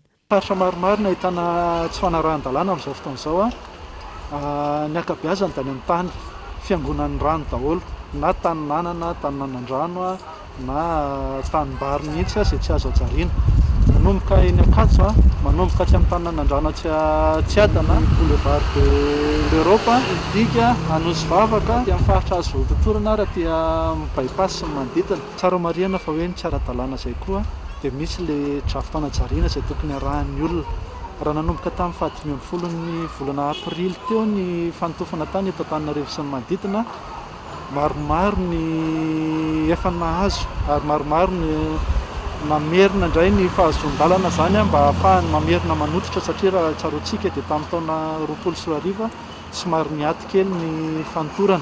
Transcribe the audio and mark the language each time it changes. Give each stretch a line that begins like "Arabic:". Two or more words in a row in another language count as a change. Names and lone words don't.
Malagasy: Faritra maromaro no ahitana tsy fanarahan-dalàna amin'izao fotoana izao. Ny ankabeazany dia ny tany fiangonan'ny rano daholo, na tanin'anana, tanin'anan-drano na tanimbary mihitsy izay tsy azo ajariana. Manomboka eny Ankatso, manomboka aty amin'ny tanin'anan-drano tsy adana, boulevard de l'Europe, Idiga, Anosy Vavaka, dia amin'ny faritra azo totorana raha dia bypass sy manodidina. Tsara marihana fa hoe ny tsy ara-dalàna izay koa dia misy le drafo-panajariana izay tokony arahan'ny olona. Raha nanomboka tamin'ny 15 ny volana aprily teo ny fanotofana tany eto Antananarivo sy ny manodidina, maromaro ny efa nahazo ary maromaro ny mamerina indray ny fahazon-dalana zany mba ahafahany mamerina manototra, satria raha tsaroantsika dia tamin'ny taona 2020 somary niaty kely ny fanotorana.